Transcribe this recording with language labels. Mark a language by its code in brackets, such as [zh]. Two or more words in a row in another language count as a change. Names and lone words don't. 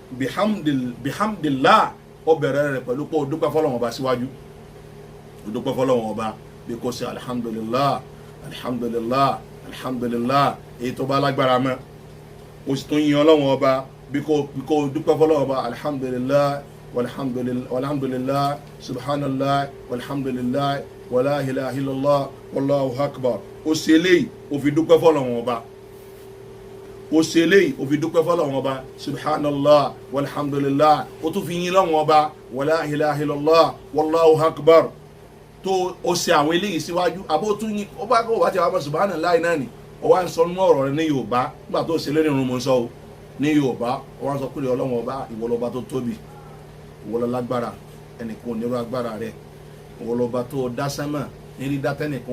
[yo] bihamdillah ó bẹ̀rẹ̀ rẹ̀ pẹ̀lú pé ó dúpẹ́ fọ́lọ́run ọba síwájú ó dúpẹ́ fọ́lọ́run ọba bí kò sí [ar] الحمد لله الحمد لله الحمد لله [yo] èyí tó bá lágbára mọ́ ó sì tún yin Ọlọ́run ọba bí kò dúpẹ́ fọ́lọ́run ọba [ar] الحمد لله والحمد لله سبحان الله والحمد لله ولا إله إلا الله والله أكبر [yo] ó ṣe eléyìí ó fi dúpẹ́ fọ́lọ́run ọba ó ṣe eléyìí ó fi dúpẹ́ fọ́lọ́run ọba [ar] سبحان الله والحمد لله [yo] ó tún fi yin Ọlọ́run ọba [ar] ولا إله إلا الله والله أكبر [yo] tó ó ṣe àwọn eléyìí síwájú àbó tún yín ó bá kó wá ti wá mọ subhanallah náà ni ó wá ń sọ nínú ọ̀rọ̀ rẹ̀ ní Yorùbá nígbà tó ṣe lórí irun mo sọ o ní Yorùbá ó wá ń sọ pé Ọlọ́run ọba ìwọ lọba tó tóbi ìwọ lọ lágbára ẹnìkan ò nírú agbára rẹ̀ ìwọ lọba tó dá sánmà ní dídá tẹ́nìkan